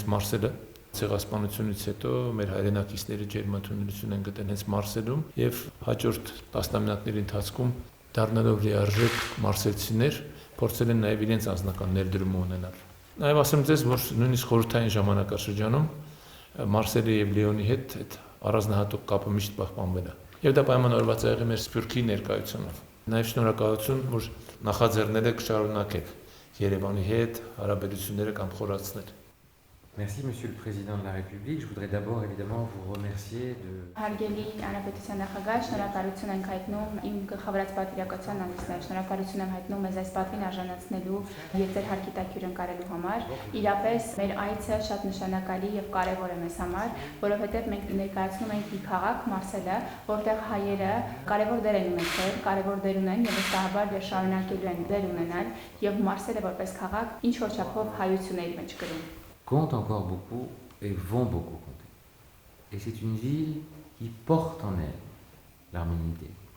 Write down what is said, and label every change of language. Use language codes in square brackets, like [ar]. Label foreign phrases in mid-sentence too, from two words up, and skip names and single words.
[hy] Մարսելը։ Ցեղասպանությունից հետո մեր հայրենակիցների ջերմատունություն են գտել հենց Մարսելում եւ հաջորդ տասնամյակների ընթացքում դառնալով լիարժեք մարսելցիներ փորձել են նաեւ իրենց անձնական ներդրումը ունենալ։ Նաեւ ասեմ ձեզ, որ նույնիսկ խորհրդային ժամանակաշրջանում Մարսելի եւ Լիոնի հետ այդ առանձնահատուկ կապը միշտ պահպանվել է։ Եվ դա պայմանավորված է եղել մեր Սփյուռքի ներկայությունով։ Նաեւ շնորհակալություն, որ նախաձեռնել եք շարունակել Երևանի հետ հարաբերությունները կամ խորացնել։ [fr] Merci Monsieur le Président de la République. Je voudrais d'abord évidemment vous remercier de... [hy] Հարգելի Հանրապետության նախագահ, շնորհակալություն ենք հայտնում իմ գլխավորած պատվիրակության անձնավ, շնորհակալություն եմ հայտնում մեզ այս պատվին արժանացնելու եւ ձեր հարկիտակյուր ընկալելու համար։ Իրապես մեր այցը շատ նշանակալի եւ կարեւոր է մեզ համար, որովհետեւ մենք ներկայացնում ենք մի քաղաք Մարսելը, որտեղ հայերը կարեւոր դեր են ունեցել, կարեւոր դեր ունեն եւ վստահաբար դեր շարունակելու են դեր ունենալ եւ Մարսելը որպես քաղաք ինչ որ չափով հայություն է իր մեջ կրում։ [fr] Comptent encore beaucoup et vont beaucoup compter. Et c'est une ville qui porte en elle l'harmonité,